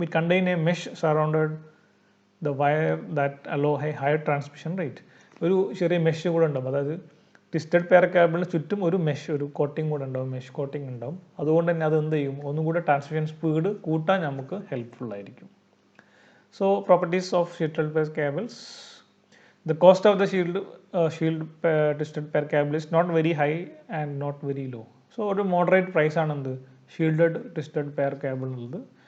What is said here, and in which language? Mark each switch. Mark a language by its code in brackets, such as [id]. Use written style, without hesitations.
[en] It contain a mesh surrounded the wire that allow a higher transmission rate. [ml] ഒരു ചെറിയ mesh കൂടെ ഉണ്ടാവും. അതായത് ട്വിസ്റ്റഡ് പെയർ കേബിളിന് ചുറ്റും ഒരു കോട്ടിംഗ് കൂടെ ഉണ്ടാവും, മെഷ് കോട്ടിംഗ് ഉണ്ടാവും. അതുകൊണ്ട് തന്നെ അത് എന്ത് ചെയ്യും, ഒന്നും കൂടെ ട്രാൻസ്മിഷൻ സ്പീഡ് കൂട്ടാൻ നമുക്ക് ഹെൽപ്ഫുൾ ആയിരിക്കും. [en] So properties of shielded pair cables. The cost of the shield twisted pair cable is not very high and not very low. [ml] So ഒരു മോഡറേറ്റ് പ്രൈസ് ആണ് എന്ത്, ഷീൽഡഡ് ട്വിസ്റ്റഡ് പെയർ കേബിൾ ഉള്ളത്.